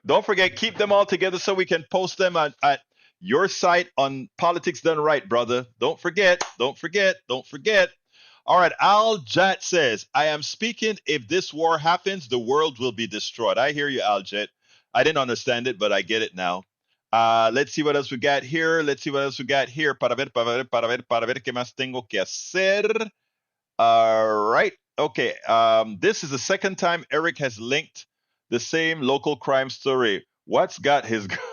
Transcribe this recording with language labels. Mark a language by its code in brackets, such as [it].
[en] Don't forget, keep them all together so we can post them at your site on Politics Done Right, brother. Don't forget. All right, Al Jet says, I am speaking. If this war happens, the world will be destroyed. I hear you, Al Jet. I didn't understand it, but I get it now. Let's see what else we got here. [es] Para ver qué más tengo que hacer. [en] All right. Okay. This is the second time Eric has linked the same local crime story. What's got his...